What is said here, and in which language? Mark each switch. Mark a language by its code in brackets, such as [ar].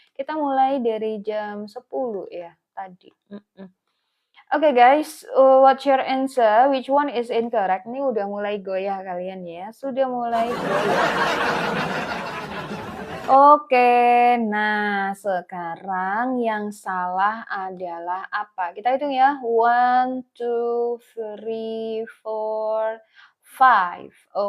[id] Kita mulai dari jam 10 ya tadi. [en] Oke guys, what's your answer? Which one is incorrect? [id] Ini udah mulai goyah kalian ya, sudah mulai goyah. Oke, nah sekarang yang salah adalah apa? Kita hitung ya. 1, 2, 3, 4, 5.